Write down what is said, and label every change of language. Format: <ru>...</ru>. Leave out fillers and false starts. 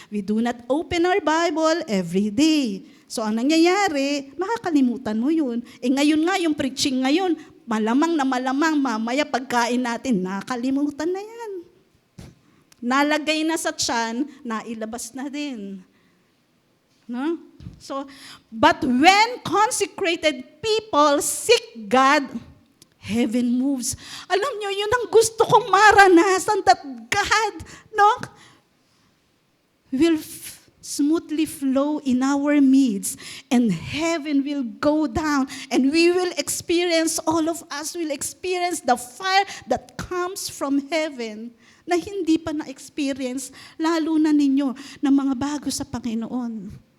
<en>We do not open our Bible every day.</en> <tl>So ang nangyayari, makakalimutan mo yun. Ngayon nga, yung preaching ngayon, malamang mamaya pagkain natin, nakalimutan na yan. Nalagay na sa tiyan, nailabas na din. No?</tl> <en>So, but when consecrated people seek God, heaven moves.</en> <tl>Alam nyo, yun ang gusto kong maranasan,</tl> <en>that God, no, will smoothly flow in our midst, and heaven will go down, and we will experience, all of us will experience the fire that comes from heaven,</en> <tl>na hindi pa na-experience, lalo na ninyo, na mga bago sa Panginoon.</tl>